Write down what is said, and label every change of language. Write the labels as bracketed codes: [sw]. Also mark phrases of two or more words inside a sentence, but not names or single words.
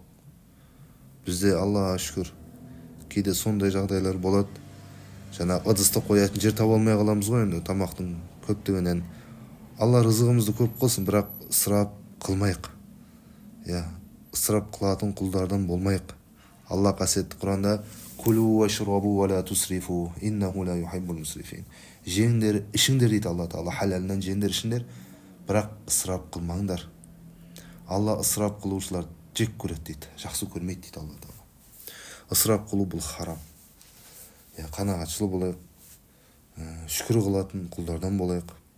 [kk] Бізде Аллаға шүкір кейде сондай жағдайлар болады. Жаңа ыдысты қоятын жер таба алмай қаламыз ғой енді тамақтың көптігінен. Алла рызығымызды көп қылсын, бірақ ысырап қылмайық. Ысырап қылатын құлдардан болмайық. Алла қасиетті Құранда [ar] «كلوا واشربوا ولا تسرفوا إنه لا يحب المسرفين». [kk] Жеңдер, ішіңдер дейді Алла Тағала, халалынан жеңдер, ішіңдер, бірақ ысырап қылмаңдар. Алла ысырап қылушылар жек көреді дейді, жақсы көрмейді дейді Алла Тағала. Ысырап қылу бұл харам. Қанағатшыл болайық, шүкір қылатын құлдардан болайық.